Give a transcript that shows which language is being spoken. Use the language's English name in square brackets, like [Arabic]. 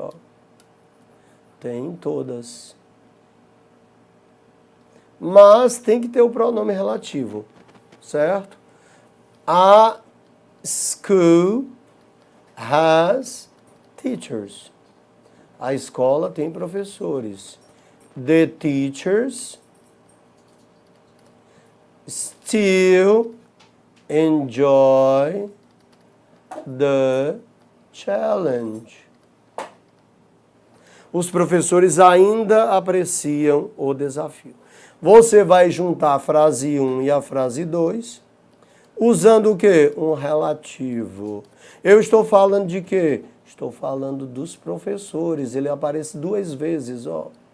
[Portuguese] Ó, tem em todas. Mas tem que ter o pronome relativo, certo? [English] A school has teachers. [Portuguese] A escola tem professores. [English] The teachers still enjoy the challenge. [Portuguese] Os professores ainda apreciam o desafio. Você vai juntar a frase 1 e a frase 2, usando o quê? Um relativo. Eu estou falando de quê? Estou falando dos professores. Ele aparece 2 vezes, ó.